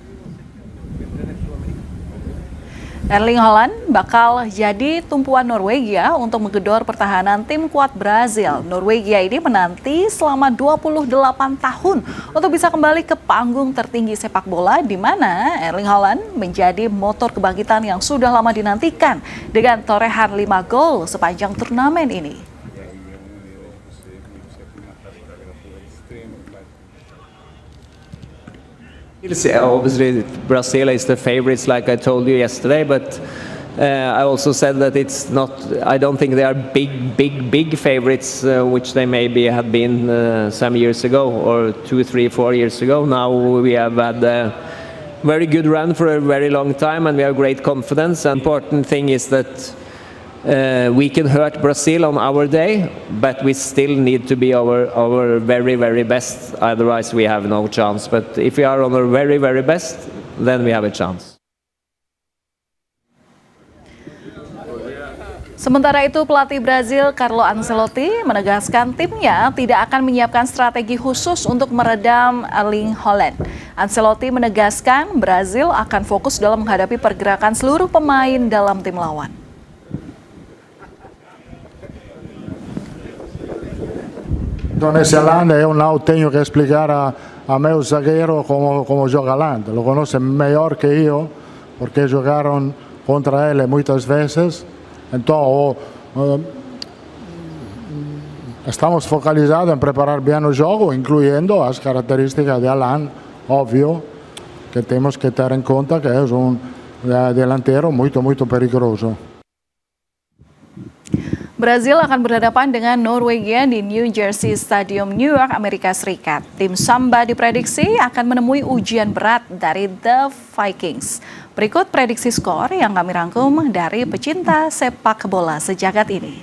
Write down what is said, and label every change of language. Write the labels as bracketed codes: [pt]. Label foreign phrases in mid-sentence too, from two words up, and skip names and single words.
[id] Erling Haaland bakal jadi tumpuan Norwegia untuk menggedor pertahanan tim kuat Brazil. Norwegia ini menanti selama 28 tahun untuk bisa kembali ke panggung tertinggi sepak bola, di mana Erling Haaland menjadi motor kebangkitan yang sudah lama dinantikan dengan torehan 5 gol sepanjang turnamen ini. [en] Obviously, Brazil is the favorites, like I told you yesterday. But I also said that it's not. I don't think they are big favorites, which they maybe had been some years ago, or 2, 3, 4 years ago. Now we have had a very good run for a very long time, and we have great confidence. The important thing is that we can hurt Brazil on our day, but we still need to be our very best. Otherwise, we have no chance. But if we are on our very best, then we have a chance. [id] Sementara itu, pelatih Brazil Carlo Ancelotti menegaskan timnya tidak akan menyiapkan strategi khusus untuk meredam Erling Haaland. Ancelotti menegaskan Brazil akan fokus dalam menghadapi pergerakan seluruh pemain dalam tim lawan. [es] Ese Haaland es un lado, tengo que explicar a [pt] meus zagueiro como joga [es] Haaland. Lo conoce mejor que yo, porque jugaron contra él muchas veces. Entonces, estamos focalizados en preparar bien el juego, incluyendo las características de Haaland. Obvio que tenemos que tener en cuenta que es un delantero muy peligroso. [id] Brazil akan berhadapan dengan Norwegia di New Jersey Stadium, New York, Amerika Serikat. Tim Samba diprediksi akan menemui ujian berat dari The Vikings. Berikut prediksi skor yang kami rangkum dari pecinta sepak bola sejagat ini.